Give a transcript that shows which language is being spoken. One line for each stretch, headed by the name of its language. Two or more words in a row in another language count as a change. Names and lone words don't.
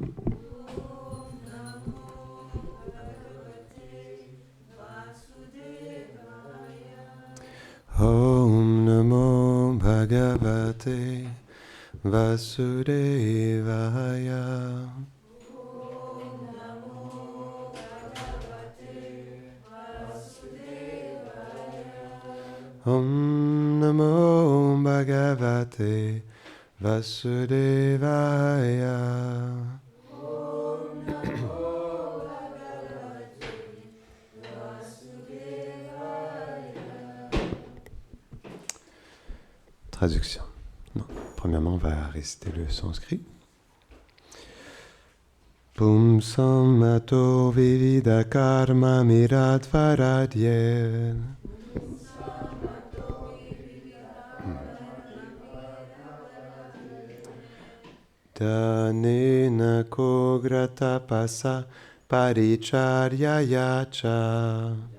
Sanskrit: Om Namo Bhagavate Vasudevaya. Om Namo Bhagavate Vasudevaya.
French: Traduction. Non. Premièrement, on va réciter le sanskrit.
Sanskrit: Pumsam mato vivida karma miradvaradye. Danena kograta pasa paricharyaya cha.